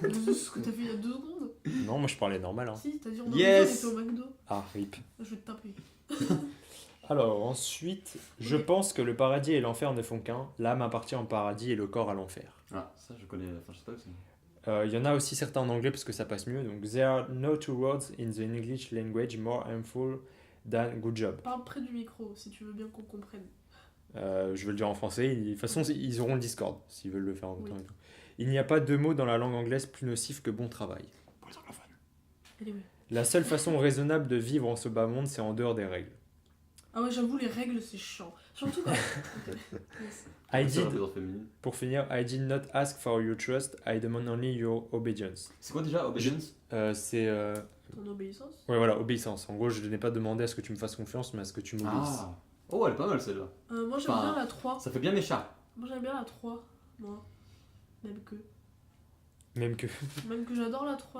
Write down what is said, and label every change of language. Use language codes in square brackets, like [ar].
[fr] C'est ce que t'as fait il y a 2 secondes. Non, moi je parlais normal. Hein. Si, t'as dit on aurait [en] Yes. [fr] dit on était au McDo. Ah, rip. Je vais te taper. Alors ensuite, je pense que le paradis et l'enfer ne font qu'un. L'âme appartient au paradis et le corps à l'enfer. Ah, ça je connais. Enfin, je sais pas aussi. Il y en a aussi certains en anglais parce que ça passe mieux. Donc, [en] there are no two words in the English language more harmful than good job. [fr] Parle près du micro si tu veux bien qu'on comprenne. Je vais le dire en français. De toute façon, ils auront le Discord s'ils veulent le faire en même Oui. temps et tout. Il n'y a pas de mot dans la langue anglaise plus nocif que bon travail. Pour les anglophones. Allez, oui. La seule façon raisonnable de vivre en ce bas monde, c'est en dehors des règles. Ah ouais, j'avoue, les règles c'est chiant. Surtout quand. Ok. Yes. [en] I [fr] C'est [en] did, [fr] un peu dans féminine. pour finir, [en] I did not ask for your trust, I demand only your obedience. [fr] C'est quoi déjà Obedience? C'est. Ton obéissance. Ouais, voilà, obéissance. En gros, je n'ai pas demandé à ce que tu me fasses confiance, mais à ce que tu m'obéisses. Ah. Oh, elle est pas mal celle-là. Moi j'aime Enfin, bien la 3. Ça fait bien mes chats. Moi j'aime bien la 3. Moi. Même que. Même que Même que j'adore la 3.